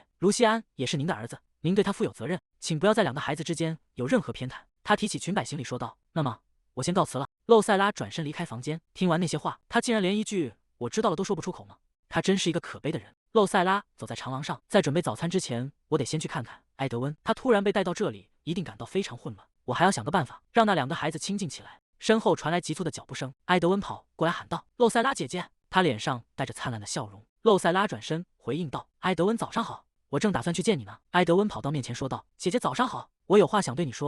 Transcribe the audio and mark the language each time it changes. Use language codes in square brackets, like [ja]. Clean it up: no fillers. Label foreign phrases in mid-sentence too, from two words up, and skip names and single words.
[zh] 盧西安也是您的兒子，您對他負有責任，請不要在2個孩子之間有任何偏袒。他提起裙擺行李說道：“那麼，我先告辭了。” 露塞拉轉身離開房間。聽完那些話，他竟然連一句“我知道了”都說不出口嗎？他真是一個可悲的人。露塞拉走在長廊上，在準備早餐之前，我得先去看看埃德溫。他突然被帶到這裡，一定感到非常混亂。我還要想個辦法，讓那2個孩子親近起來。身後傳來急促的腳步聲，埃德溫跑過來喊道：“露塞拉姐姐！” 他臉上帶着燦爛的笑容。露塞拉轉身回應道：“埃德溫，早上好，我正打算去見你呢。” 埃德溫跑到面前說道：“姐姐早上好，我有話想對你說。”